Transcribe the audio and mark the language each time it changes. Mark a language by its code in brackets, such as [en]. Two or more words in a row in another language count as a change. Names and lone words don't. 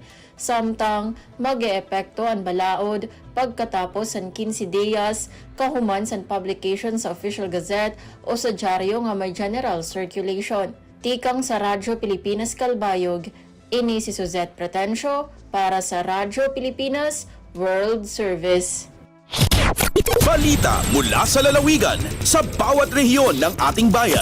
[war] Samtang mag-eepekto ang balaod pagkatapos san 15 días kahuman san publication sa Official Gazette o sa dyaryo nga may [en] general circulation. [war] Tikang sa Radyo Pilipinas Calbayog, ini si Suzette Pretencio para sa Radyo Pilipinas World Service. [tl] Balita mula sa lalawigan sa bawat rehiyon ng ating bayan.